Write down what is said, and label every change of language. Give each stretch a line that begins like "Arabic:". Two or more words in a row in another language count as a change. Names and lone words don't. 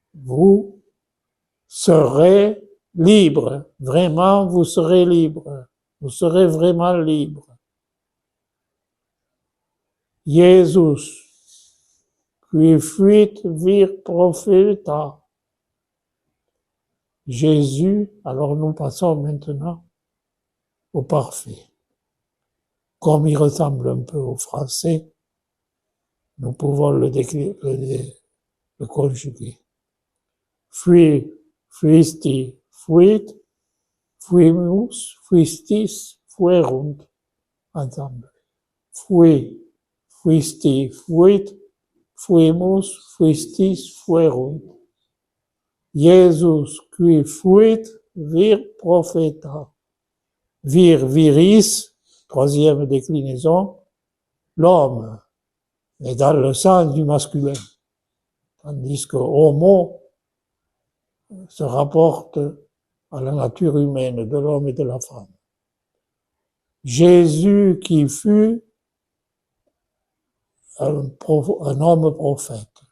French: Vous serez libre. Vraiment, vous serez libre. Vous serez vraiment libre.
Latin: Jesus, qui fuit vir propheta.
French: Jésus, alors nous passons maintenant au parfait. Comme il ressemble un peu au français, nous pouvons le conjuguer.
Latin: Fui, fuisti, fuit, fuimus, fuistis, fuerunt, ensemble. Fui, fuisti, fuit, fuimus, fuistis, fuerunt. Jesus, qui fuit, vir propheta. Vir, viris,
French: troisième déclinaison, l'homme, mais dans le sens du masculin. Tandis que homo se rapporte à la nature humaine de l'homme et de la femme. Jésus qui fut un homme prophète.